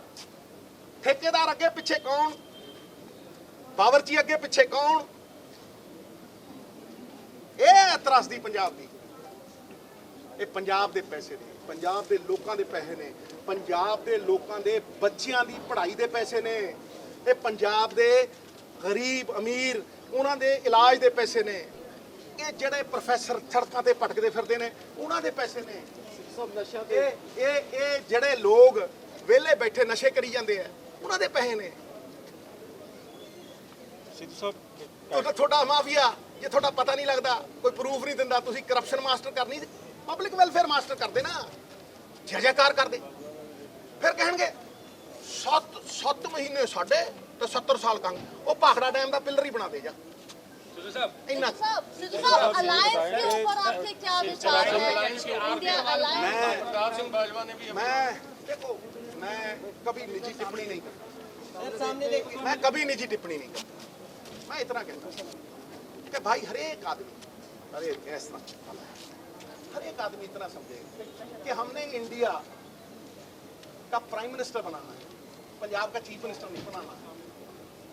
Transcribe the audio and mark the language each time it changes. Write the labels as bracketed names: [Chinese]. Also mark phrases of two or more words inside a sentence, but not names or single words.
[Punjabi] ਠੇਕੇਦਾਰ ਅੱਗੇ ਪਿੱਛੇ ਕੌਣ, ਬਾਵਰਚੀ ਅੱਗੇ ਪਿੱਛੇ ਕੌਣ, ਇਹ ਤ੍ਰਾਸਦੀ ਪੰਜਾਬ ਦੀ। ਇਹ ਪੰਜਾਬ ਦੇ ਪੈਸੇ ਨੇ, ਪੰਜਾਬ ਦੇ ਲੋਕਾਂ ਦੇ ਪੈਸੇ ਨੇ, ਪੰਜਾਬ ਦੇ ਲੋਕਾਂ ਦੇ ਬੱਚੀਆਂ ਦੀ ਪੜ੍ਹਾਈ ਦੇ ਪੈਸੇ ਨੇ, ਇਹ ਪੰਜਾਬ ਦੇ ਗਰੀਬ ਅਮੀਰ ਉਨ੍ਹਾਂ ਦੇ ਇਲਾਜ ਦੇ ਪੈਸੇ ਨੇ। ਇਹ ਜਿਹੜੇ ਪ੍ਰੋਫੈਸਰ ਸੜਕਾਂ ਤੇ ਭਟਕਦੇ ਫਿਰਦੇ ਨੇ ਉਹਨਾਂ ਦੇ ਪੈਸੇ ਨੇ। ਸਭ ਨਸ਼ਾ ਤੇ ਇਹ ਜਿਹੜੇ ਲੋਕ ਵਿਹਲੇ ਬੈਠੇ ਨਸ਼ੇ ਕਰੀ ਜਾਂਦੇ ਆ ਉਹਨਾਂ ਦੇ ਪੈਸੇ ਨੇ। [Hindi] सिद्धू साहब [Punjabi] ਉਹ ਤਾਂ ਤੁਹਾਡਾ ਮਾਫੀਆ, ਜੇ ਤੁਹਾਡਾ ਪਤਾ ਨਹੀਂ ਲੱਗਦਾ, ਕੋਈ ਪ੍ਰੂਫ ਨਹੀਂ ਦਿੰਦਾ, ਤੁਸੀਂ [English] corruption master [Punjabi] ਕਰਨੀ, [English] public welfare master [Punjabi] ਕਰਦੇ ਨਾ, ਜੈਕਾਰ ਕਰਦੇ। ਫਿਰ ਕਹਿਣਗੇ 7 ਮਹੀਨੇ ਸਾਡੇ ਤੇ 70 ਸਾਲ ਕੰਗ, ਉਹ ਭਾਖੜਾ ਡੈਮ ਦਾ ਪਿਲਰ ਹੀ ਬਣਾ ਦੇ ਜਾ। [Hindi] सिद्धू साहब [Punjabi] ਇੰਨਾ [Hindi] सिद्धू साहब अलायंस के ऊपर आपके क्या विचार है? इंडिया अलायंस प्रताप सिंह बाजवा ने भी मैं कभी निजी टिप्पणी नहीं करता, मैं कभी निजी टिप्पणी नहीं करता। मैं इतना कहता हूं कि भाई हर एक आदमी इतना समझे कि हमने इंडिया का [English] prime minister [Hindi] बनाना है, पंजाब का [English] chief minister [Hindi] नहीं बनाना है।